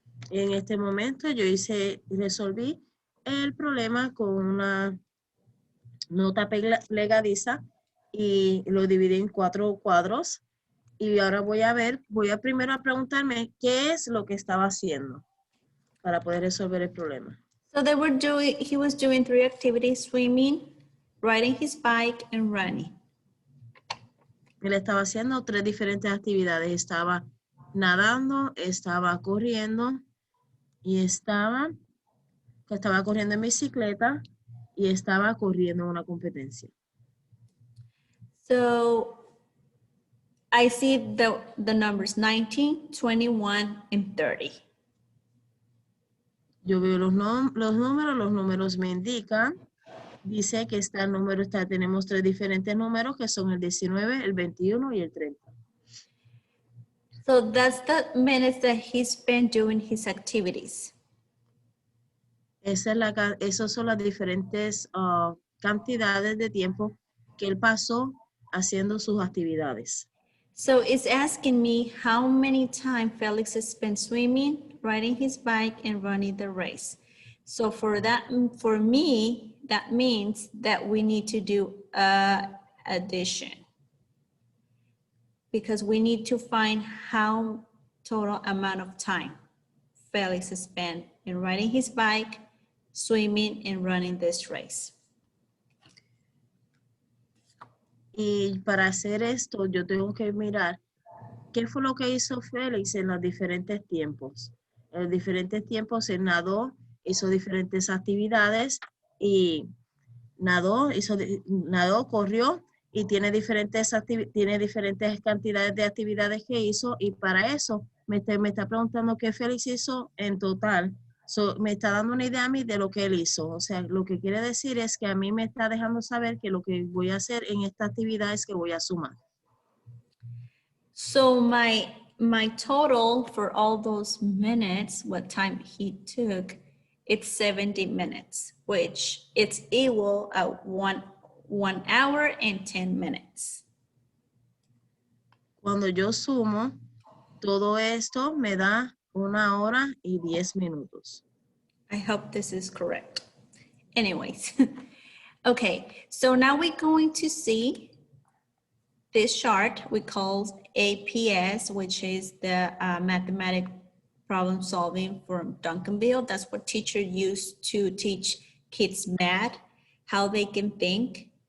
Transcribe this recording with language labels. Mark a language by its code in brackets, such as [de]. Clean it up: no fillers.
[es] En este momento yo resolví el problema con una nota plegadiza y lo dividí en 4 cuadros. Y ahora voy a primero preguntarme qué es lo que estaba haciendo para poder resolver el problema. [en] So he was doing 3 activities: swimming, riding his bike, and running. [es] Él estaba haciendo 3 diferentes actividades. Estaba nadando, estaba corriendo y estaba corriendo en bicicleta y estaba corriendo en una competencia. [en] So I see the numbers 19, 21, and 30. [es] Yo veo los números me indican, dice que tenemos 3 diferentes números que son el 19, el 21 y el 30. [en] So that's the minutes that he spent doing his activities. [es] Esas son las diferentes cantidades de tiempo que él pasó haciendo sus actividades. [en] So it's asking me how many time Felix spent swimming, riding his bike, and running the race. So for me, that means that we need to do addition, because we need to find how total amount of time Felix spent in riding his bike, swimming, and running this race. [es] Y para hacer esto, yo tengo que mirar ¿Qué fue lo que hizo Félix en los diferentes tiempos? En los diferentes tiempos él nadó, hizo diferentes actividades y nadó, corrió y tiene diferentes cantidades de actividades que hizo y para eso me está preguntando qué Félix hizo en total. Me está dando una idea a mí de lo que él hizo. O sea, lo que quiere decir es que a mí me está dejando saber que lo que voy a hacer en esta actividad es que voy a sumar. [en] So my total for all those minutes, what time he took, it's 70 minutes, which it's equal at one hour and 10 minutes. [es] Cuando yo sumo, todo esto me da 1 hora y 10 minutos. [en] I hope this is correct. Anyways, okay, so now we're going to see this chart we call APS, which is the mathematic problem solving from Duncanville. That's what teachers use to teach kids math, how they can think.